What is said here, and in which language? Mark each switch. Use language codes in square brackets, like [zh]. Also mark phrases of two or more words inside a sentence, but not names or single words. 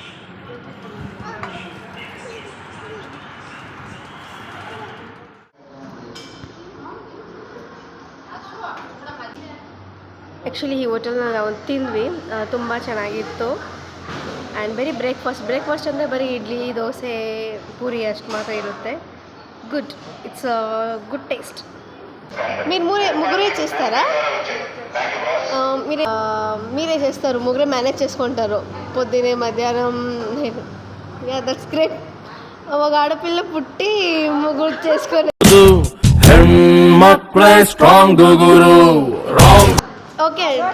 [kn] ಆ್ಯಕ್ಚುಲಿ ಈ ಹೋಟೆಲ್ನ ನಾವು ತಿಂದ್ವಿ, ತುಂಬ ಚೆನ್ನಾಗಿತ್ತು. ಆ್ಯಂಡ್ ಬರೀ ಬ್ರೇಕ್ಫಾಸ್ಟ್ ಅಂದರೆ ಬರೀ ಇಡ್ಲಿ ದೋಸೆ ಪೂರಿ ಅಷ್ಟು ಮಾತ್ರ ఇರುತ್ತೆ. [en] good, it's good taste. [te] మీరు ముగ్గురే చేస్తారా? మీరే చేస్తారు, ముగ్గురే మేనేజ్ చేసుకుంటారు పొద్దునే మధ్యాహ్నం. [en] ya that's great. [te] ఒక ఆడపిల్ల పుట్టి ముగ్గురు చేసుకొని ఓకే.